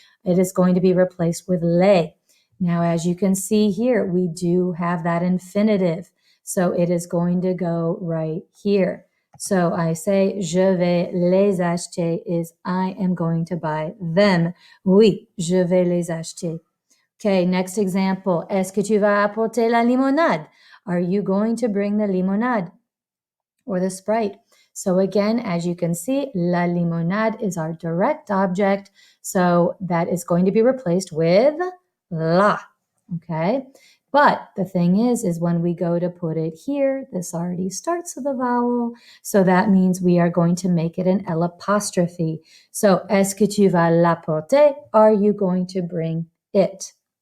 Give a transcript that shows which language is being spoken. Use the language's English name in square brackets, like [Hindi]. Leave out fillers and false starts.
[English] It is going to be replaced with les. Now, as you can see here, we do have that infinitive. So it is going to go right here. So I say, [French] je vais les acheter [English] is I am going to buy them. [French] Oui, je vais les acheter. [English] Okay, next example. [French] Est-ce que tu vas apporter la limonade? [English] Are you going to bring the limonade or the Sprite? So again, as you can see, la limonade is our direct object. So that is going to be replaced with la. Okay. But the thing is when we go to put it here, this already starts with a vowel. So that means we are going to make it an L apostrophe. [French] So, est-ce que tu vas l'apporter? [English] Are you going to bring it?